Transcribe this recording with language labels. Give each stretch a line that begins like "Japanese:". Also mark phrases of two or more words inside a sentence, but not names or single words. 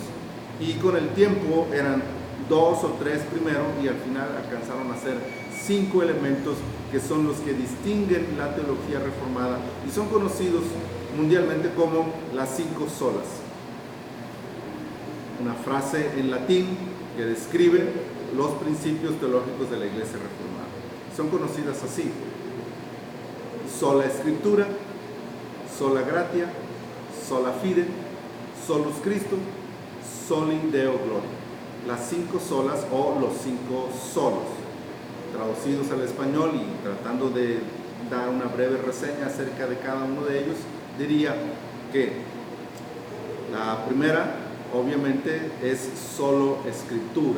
Spanish: Y con el tiempo eran 2 o 3 primero y al final alcanzaron a ser 5 elementos que son los que distinguen la teología reformada y son conocidos mundialmente como las 5 solas. Una frase en latín que describe los principios teológicos de la Iglesia Reformada. Son conocidas así: sola Escritura,
Latin: sola gratia, sola fide, solus Christo, soli Deo gloria.
Spanish: Las 5 solas o los 5 solos, traducidos al español, y tratando de dar una breve reseña acerca de cada uno de ellos, diría que la primera, obviamente, es solo Escritura.